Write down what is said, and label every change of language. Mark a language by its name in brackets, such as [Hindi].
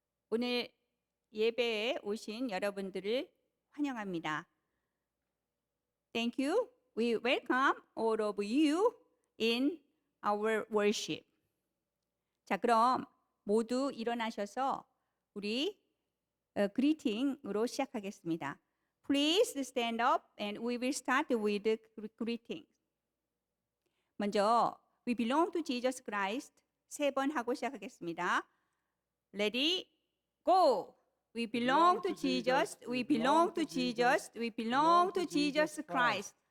[Korean] 오늘 예배에 오신 여러분들을 환영합니다. [English] Thank you. We welcome all of you in our worship. [Korean] 자, 그럼 모두 일어나셔서 우리 greeting으로 시작하겠습니다. [English] Please stand up and we will start with the greeting. [Korean] 먼저 [English] We belong to Jesus Christ [Korean] 3번 하고 시작하겠습니다. [English] Ready, go. We belong to Jesus. We belong to Jesus. We belong to Jesus Christ.